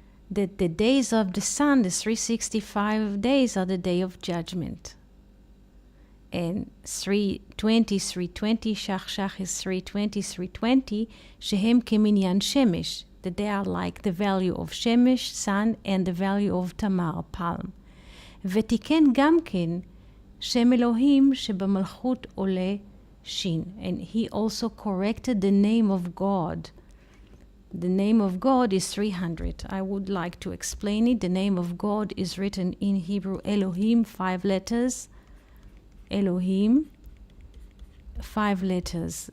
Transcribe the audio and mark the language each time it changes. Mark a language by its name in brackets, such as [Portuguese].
[English] That the days of the sun, the 365 days, are the day of judgment. And 320, shach is 320, [Hebrew] shehem keminyan shemesh, [English] that they are like the value of shemesh, sun, and the value of tamar, palm. [Hebrew] ותיקן גם כן שם אלוהים שבמלכות עולה שין. [English] And he also corrected the name of God. The name of God is 300. I would like to explain it. The name of God is written in Hebrew Elohim, 5 letters. Elohim, 5 letters.